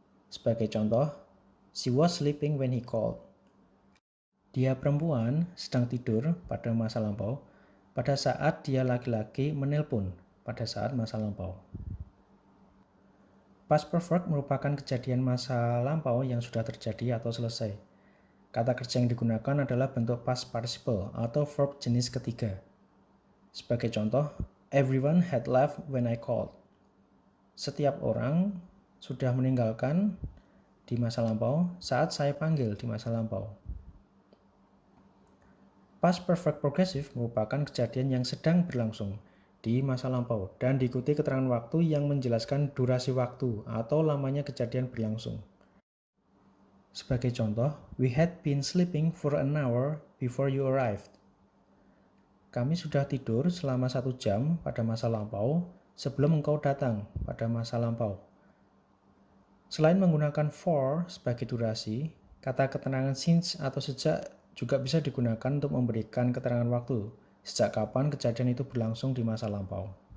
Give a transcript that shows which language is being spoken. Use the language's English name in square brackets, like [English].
[Indonesian] Sebagai contoh, [English] she was sleeping when he called. [Indonesian] Dia perempuan sedang tidur pada masa lampau pada saat dia laki-laki menelpon pada saat masa lampau. Past perfect merupakan kejadian masa lampau yang sudah terjadi atau selesai. Kata kerja yang digunakan adalah bentuk past participle atau verb jenis ketiga. Sebagai contoh, [English] everyone had left when I called. [Indonesian] Setiap orang sudah meninggalkan di masa lampau saat saya panggil di masa lampau. Past perfect progressive merupakan kejadian yang sedang berlangsung di masa lampau dan diikuti keterangan waktu yang menjelaskan durasi waktu atau lamanya kejadian berlangsung. Sebagai contoh, [English] we had been sleeping for an hour before you arrived. [Indonesian] Kami sudah tidur selama 1 jam pada masa lampau sebelum engkau datang pada masa lampau. Selain menggunakan for sebagai durasi, kata keterangan since atau sejak juga bisa digunakan untuk memberikan keterangan waktu, sejak kapan kejadian itu berlangsung di masa lampau.